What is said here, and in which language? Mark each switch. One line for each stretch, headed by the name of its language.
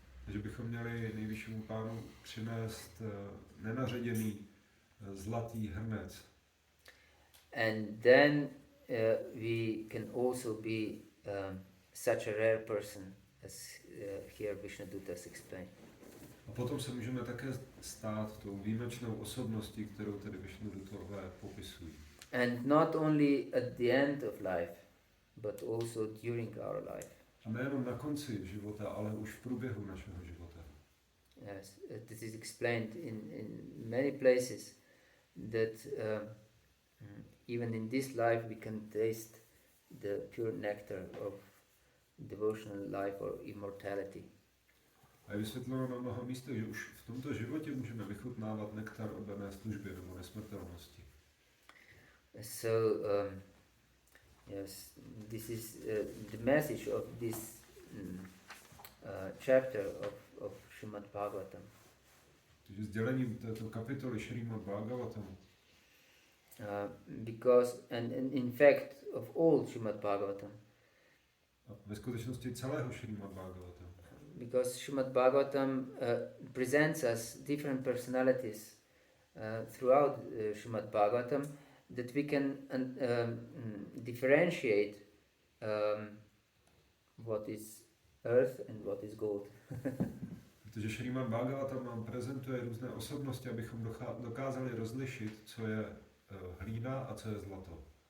Czech: Takže bychom měli nejvyššímu pánu přinést nenaředěný zlatý hrnec.
English: And then we can also be such a rare person as here Vishnudutta has explained.
Czech: A potom se můžeme také stát tou výjimečnou osobností, kterou tedy Vishnudutové popisují.
English: And not only at the end of life, but also during our life.
Czech: A nejenom na konci života, ale už v průběhu našeho života.
English: Yes, this is explained in many places that even in this life we can taste the pure nectar of devotional life or immortality.
Czech: A je vysvětleno na mnoha místech, že už v tomto životě můžeme vychutnávat nektar oddané služby nebo nesmrtelnosti.
English: So, yes, this is the message of this chapter of Srimad Bhagavatam.
Czech: Takže sdělením této kapitoly Srimad Bhagavatam.
English: Because, and in fact, of all Srimad Bhagavatam.
Czech: A ve skutečnosti celého Srimad Bhagavatam.
English: Because Srimad Bhagavatam presents us different personalities throughout Srimad Bhagavatam, that we can differentiate what is earth and what is gold.
Czech: Protože Šrímad Bhagavatam nám prezentuje různé osobnosti, abychom dokázali rozlišit, co je hlína a co je zlato.